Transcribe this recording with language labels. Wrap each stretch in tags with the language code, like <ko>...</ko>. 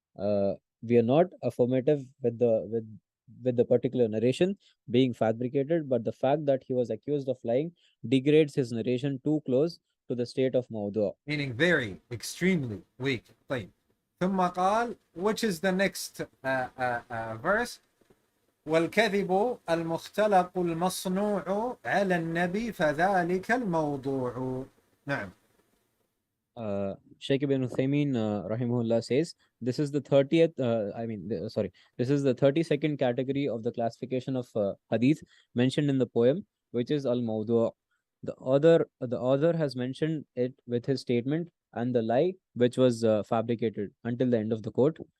<en>We are not affirmative with the particular narration being fabricated, but the fact that he was accused of lying degrades his narration too close to the state of mawdu'. Meaning very, extremely weak.</en> <ar>طيب. ثم قال,</ar> <en>which is the next verse?</en> <ar>والكذب المختلق المصنوع على النبي فذلك الموضوع. نعم.</ar> <en>Shaykh ibn Uthaymeen rahimahullah says this is the 30th this is the 32nd category of the classification of hadith mentioned in the poem, which is al-mawdu'. The author has mentioned it with his statement and the lie which was fabricated until the end of the quote.</en>